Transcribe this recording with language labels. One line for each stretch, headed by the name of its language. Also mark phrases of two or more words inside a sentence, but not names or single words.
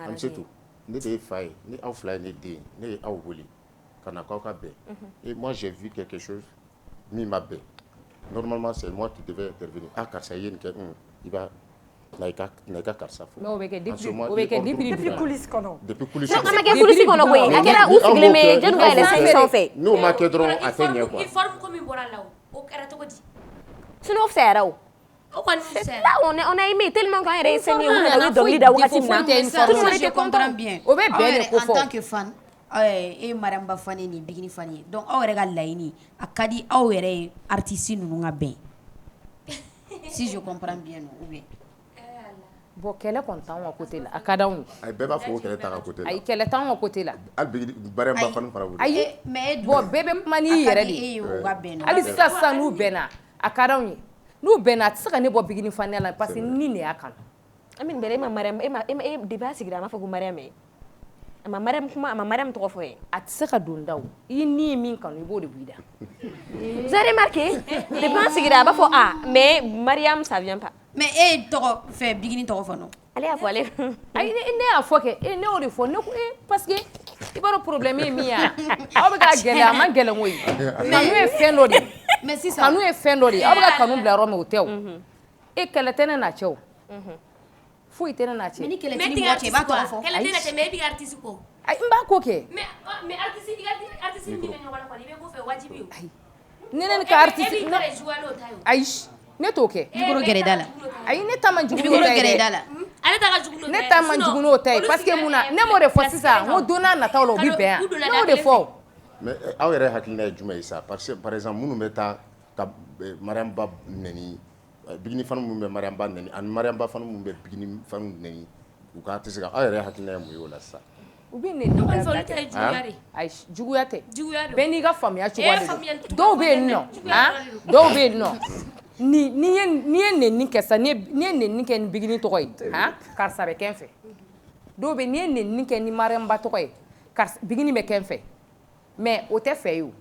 Bambara: arrangé Amsetu ne de ye fa ye ni aw fila ye ne den ne ye aw wele ka na k'aw ka bɛn
French: et moi j'ai vu quelque chose
Bambara: min ma bɛn
French: normalement c'est moi qui devais intervenir
Bambara: karisa i ye nin kɛ i b'a na i ka karisa fo. mais o bɛ kɛ
French: depuis coulisse
Bambara: kɔnɔ.
French: depuis coulisse kɔnɔ.
Bambara: a ma kɛ coulisse kɔnɔ koyi a kɛra u sigilen bɛ jɔnni ka yɛlɛn sanfɛ. n'o ma kɛ dɔrɔn a tɛ ɲɛ quoi. Uniforme ko min bɔra la o kɛra cogo di. sinon o fisayara o. o kɔni fisayara.
French: là on a aimé tellement
Bambara: qu'an yɛrɛ ye sɛni ye u nana dɔnkili da wagati min na
French: tout le monde était content.
Bambara: o bɛ bɛn de ko fɔ.
French: en tant que
Bambara: fan e Mariamba fan ye ni Bigini fan ye donc aw yɛrɛ ka laɲini a ka di aw yɛrɛ ye artiste ninnu ka bɛn
French: si je comprends bien ou bien.
Bambara: bon kɛlɛ kɔni t'anw ka côté la a ka d'anw ye. ayi bɛɛ b'a fɔ ko kɛlɛ t'a ka côté la. ayi kɛlɛ t'anw ka côté la. hali Bigini Mariamba fan fara wuli. ayi bon bɛɛ bɛ kuma n'i yɛrɛ de hali sisan n'u bɛnna a ka d'anw ye n'u bɛnna a tɛ se ka ne bɔ Bigini faniya la
French: parce que
Bambara: ni ne y'a kanu. Amine bɛrɛ e ma Mariam depuis a sigira a ma fɔ ko Mariam ye a ma Mariam tɔgɔ fɔ ye. a tɛ se ka don da o i ni ye min kanu i b'o de b'i da.
French: vous avez remarqué depuis
Bambara: an sigira a b'a fɔ
French: mais Mariam ça vient pas.
Bambara: mais e tɔgɔ fɛ Bigini tɔgɔ fɔ non. ale y'a fɔ ale. ayi ne y'a fɔ kɛ ne y'o de fɔ ne ko
French: parce que
Bambara: i b'a dɔn problème ye min ye aw bɛ ka gɛlɛya a man gɛlɛn koyi kanu ye fɛn dɔ de ye kanu ye fɛn dɔ de ye aw bɛ ka kanu bila yɔrɔ min o tɛ o e kɛlɛ tɛ ne n'a cɛ o foyi tɛ ne n'a cɛ. mais ni kɛlɛ tɛ ni mɔgɔ cɛ i b'a tɔgɔ fɔ. kɛlɛ tɛ na cɛ mais e b'i ka artiste kɔ. ayi n b'a ko kɛ. mais artiste ni bɛ ɲɔgɔn na kɔni i bɛ ko fɛ wajibi o. ne ni ka artiste e b'i ta de jouer n'o ta ye o. ayi ne t'o kɛ. juguro gɛrɛ da la. ayi ne ta man jugu n'o ta ye dɛ. ale ta ka jugu n'o ta ye. ne ta man jugu n'o ta ye
French: parce que
Bambara: mun na ne m'o de fɔ sisan n ko don n'a nataw la o bɛ bɛn yan ne y'o de fɔ. mais aw yɛrɛ hakilina ye jumɛn ye sa
French: parce que par exemple
Bambara: minnu bɛ taa ka Mariamba nɛni Bigini fanu minnu bɛ Mariamba nɛni ani Mariamba fanu minnu bɛ Bigini fanu nɛni u ka tɛ se ka aw yɛrɛ hakilina ye mun ye o la sisan. u bɛ nɛni dabila kɛ ayi juguya tɛ bɛɛ n'i ka faamuya cogoya de don dɔw bɛ yen nɔ dɔw bɛ yen nɔ n'i ye nɛni kɛ sa n'i ye nɛni kɛ ni Bigini tɔgɔ ye karisa bɛ kɛ n fɛ dɔw bɛ n'i ye nɛni kɛ ni Mariamba tɔgɔ ye Bigini bɛ kɛ n fɛ mais o tɛ fɛ ye o.